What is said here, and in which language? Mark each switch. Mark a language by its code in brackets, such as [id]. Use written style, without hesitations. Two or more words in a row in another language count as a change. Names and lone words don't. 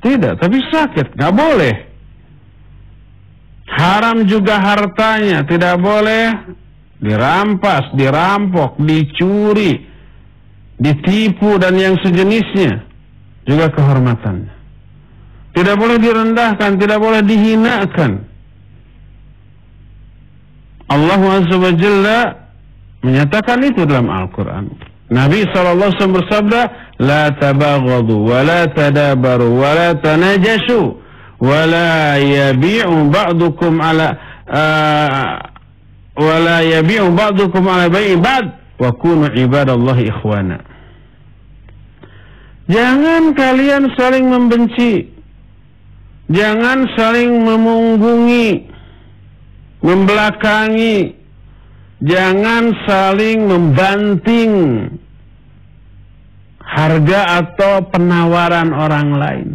[id] Tidak, tapi sakit, nggak boleh. Haram juga hartanya, tidak boleh dirampas, dirampok, dicuri, ditipu dan yang sejenisnya. Juga kehormatannya. Tidak boleh direndahkan, tidak boleh dihinakan. [ar] الله عز وجل [id] menyatakan itu dalam Al-Quran. Nabi SAW bersabda, [ar] لا تباغضوا، ولا تدابروا، ولا تناجشوا، ولا يبع بعضكم على ولا يبع بعضكم على بيع بعض، وكونوا عباد الله إخوانا. [id] Jangan kalian saling membenci, jangan saling memunggungi, membelakangi, jangan saling membanting harga atau penawaran orang lain.